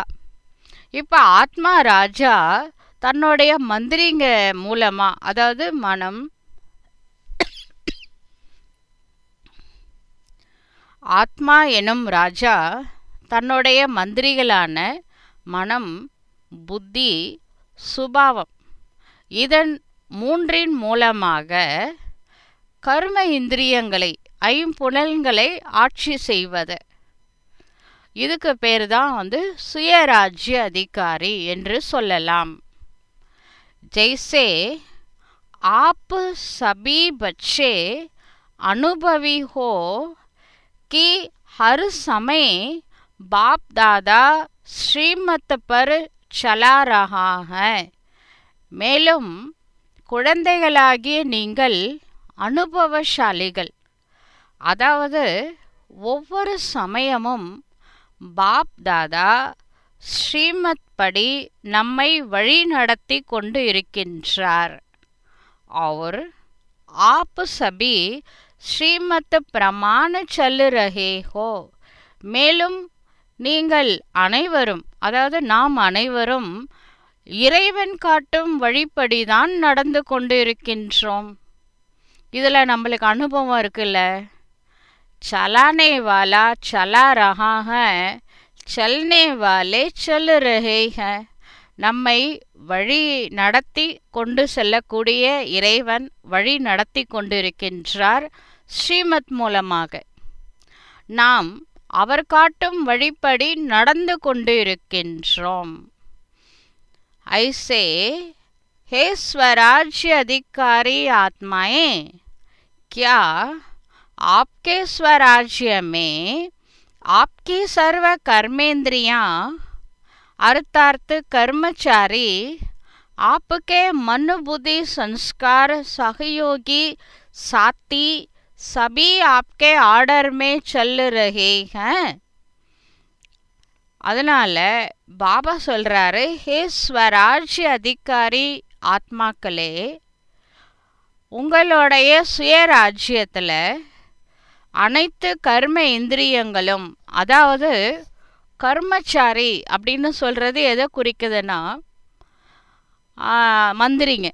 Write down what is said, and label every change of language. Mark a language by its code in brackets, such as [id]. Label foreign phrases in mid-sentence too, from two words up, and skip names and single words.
[ta] இப்போ ஆத்மா ராஜா தன்னுடைய மந்திரிங்க மூலமாக, அதாவது மனம் ஆத்மா எனும் ராஜா தன்னுடைய மந்திரிகளான மனம் புத்தி சுபாவம் இதன் 3இன் மூலமாக கர்ம இந்திரியங்களை ஐம்புலன்களை ஆட்சி செய்வது. இதுக்கு பேர் தான் சுயராஜ்ய அதிகாரி என்று சொல்லலாம். [hi] जैसे आप सभी बच्चे अनुभवी हो कि हर समय बाप दादा श्रीमत पर चला रहा है. [ta] மேலும் குழந்தைகளாகிய நீங்கள் அனுபவசாலிகள். அதாவது ஒவ்வொரு சமயமும் பாப் தாதா ஸ்ரீமத் படி நம்மை வழி நடத்தி கொண்டு இருக்கின்றார். [hi] और आप सभी श्रीमत प्रमाण चल रहे हो. [ta] மேலும் நீங்கள் அனைவரும், அதாவது நாம் அனைவரும் இறைவன் காட்டும் வழிப்படிதான் நடந்து கொண்டு இருக்கின்றோம். இதில் நம்மளுக்கு அனுபவம் இருக்குல்ல. [hi] चलाने वाला चला रहा है, चलने वाले चल रहे हैं. [ta] நம்மை வழி நடத்தி கொண்டு செல்லக்கூடிய இறைவன் வழி நடத்தி கொண்டிருக்கின்றார் ஸ்ரீமத் மூலமாக. நாம் அவர் காட்டும் வழிப்படி நடந்து கொண்டு இருக்கின்றோம். [hi] ऐसे हे स्वराज्य अधिकारी आत्माएं, क्या आपके स्वराज्य में आपकी सर्व कर्मेंद्रियां अर्थात कर्मचारी आपके मन बुद्धि संस्कार सहयोगी साथी सभी आपके ऑर्डर में चल रहे हैं. [ta] அதனால் பாபா சொல்கிறாரு, ஹே ஸ்வராஜ்ய அதிகாரி ஆத்மாக்களே, உங்களுடைய சுயராஜ்யத்தில் அனைத்து கர்ம இந்திரியங்களும், அதாவது கர்மச்சாரி அப்படின்னு சொல்கிறது எதை குறிக்குதுன்னா மந்திரிங்க.